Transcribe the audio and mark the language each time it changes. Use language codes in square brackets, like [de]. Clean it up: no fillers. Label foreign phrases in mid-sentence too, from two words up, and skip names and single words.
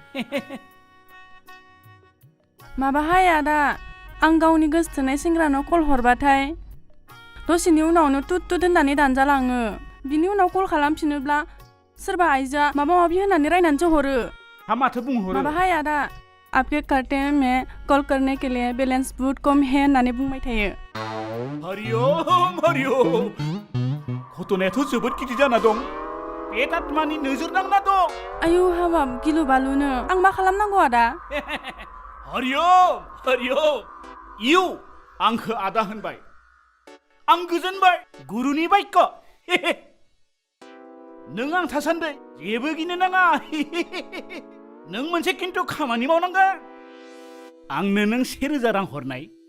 [brx] माबाहाय आदा आं गावनि गोसोथोनाय सेंग्रानाव कल हरबाथाय दसेनि उनावनो तुत तुत होननानै दानजालाङो बिनि उनाव कल खालामफिनोब्ला सोरबा आइजोआ माबा माबि होननानै रायनानैसो हरो हा माथो बुंहरो माबाहाय आदा [hi] आपके करते में कॉल करने के लिए बैलेंस बहुत कम है [brx] होननानै बुंबाय थायो हरि ओम घटनायाथ' जोबोद गिदिर जाना दं बे दातमानि नोजोर नांना दं आयु हाबाब गिलु बालुनो आं मा खालामनांगौ आदा हरि ओम इउ आंखो आदा होनबाय आं गोजोनबाय गुरुनि बाक्य नों आं थासान्दै जेबो गिनो नाङा नों मोनसे खिन्थु खामानि मावनांगोन आंनो नों 1000 रां हरनाय